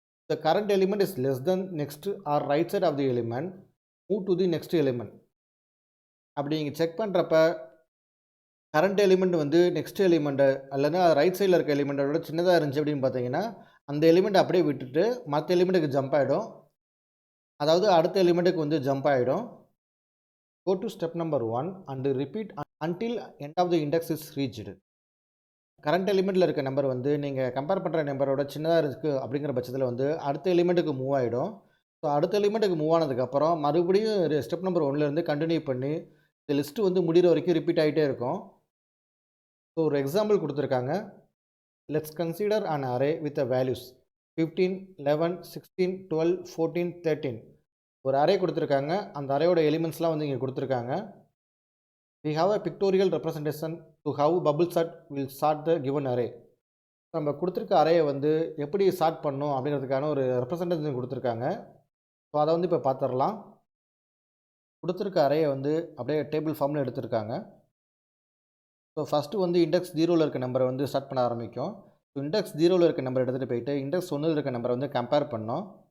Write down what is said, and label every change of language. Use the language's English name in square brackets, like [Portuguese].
[English] The current element is less than next or right side of the element, move to the next element. [Tamil] அப்படி நீங்கள் check பண்ணுறப்ப current element வந்து next element அல்லது right சைடில் இருக்க எலிமெண்ட்டோட சின்னதாக இருந்துச்சு அப்படின்னு பார்த்தீங்கன்னா அந்த எலிமெண்ட் அப்படியே விட்டுட்டு மற்ற எலிமெண்ட்டுக்கு ஜம்ப் ஆகிடும். அதாவது அடுத்த எலிமெண்ட்டுக்கு வந்து ஜம்ப் ஆகிடும். [English] Go to step number 1 and repeat until end of the index is reached. [Tamil] Current எலிமெண்ட்டில் இருக்க நம்பர் வந்து நீங்கள் கம்பேர் பண்ணுற நம்பரோட சின்னதாக இருக்குது அப்படிங்கிற பட்சத்தில் வந்து அடுத்த எலிமெண்ட்டுக்கு மூவ் ஆகிடும். ஸோ அடுத்த எலிமெண்ட்டுக்கு மூவ் ஆனதுக்கப்புறம் மறுபடியும் ஸ்டெப் நம்பர் 1லேருந்து கண்டினியூ பண்ணி இந்த லிஸ்ட்டு வந்து முடிகிற வரைக்கும் ரிப்பீட் ஆகிட்டே இருக்கும். ஸோ ஒரு எக்ஸாம்பிள் கொடுத்துருக்காங்க. [English] Let's consider an array with a values 15, 11, 16, 12, 14, 13. [Tamil] ஒரு அரே கொடுத்துருக்காங்க, அந்த அரேயோட எலிமெண்ட்ஸ்லாம் வந்து இங்கே கொடுத்துருக்காங்க. [English] We have a pictorial representation to how bubble sort will sort the given array. [Tamil] நம்ம கொடுத்துருக்க அரேயை வந்து எப்படி சார்ட் பண்ணணும் அப்படிங்கிறதுக்கான ஒரு ரெப்ரசன்டேஷன் கொடுத்துருக்காங்க. ஸோ அதை வந்து இப்போ பார்த்துடலாம். கொடுத்துருக்க அரேயை வந்து அப்படியே டேபிள் ஃபார்மில் எடுத்துருக்காங்க. ஸோ ஃபஸ்ட்டு வந்து இண்டெக்ஸ் 0ல் இருக்க நம்பரை வந்து ஸ்டார்ட் பண்ண ஆரம்பிக்கும். ஸோ இண்டெக்ஸ் 0ல் இருக்க நம்பர் எடுத்துகிட்டு போயிட்டு இண்டெக்ஸ் 1ல் இருக்க நம்பரை வந்து கம்பேர் பண்ணோம்.